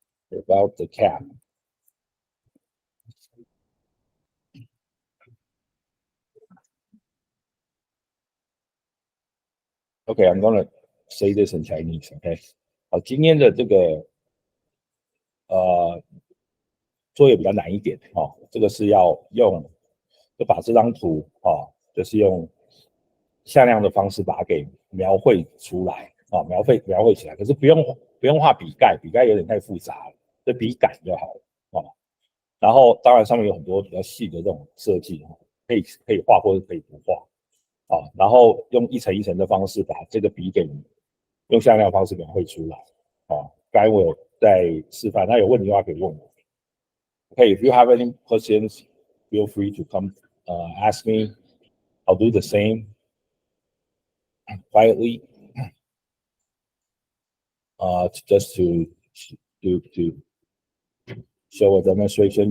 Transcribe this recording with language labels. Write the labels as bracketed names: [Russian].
[English] Without the cap. Okay, I'm gonna say this in Chinese. Okay， [Chinese] 好，今天的这个作业比较难一点哦。这个是要用，就把这张图哦，就是用向量的方式把它给描绘出来啊、描绘起来。可是不用画笔盖，笔盖有点太复杂了，就笔杆就好了哦。然后当然上面有很多比较细的这种设计哦，可以画或者可以不画啊、然后用一层一层的方式把这个笔给用向量方式描绘出来啊。刚才我有在示范，那有问题的话可以问我。 [English] Okay, if you have any questions, feel free to come ask me. I'll do the same quietly, just to show a demonstration.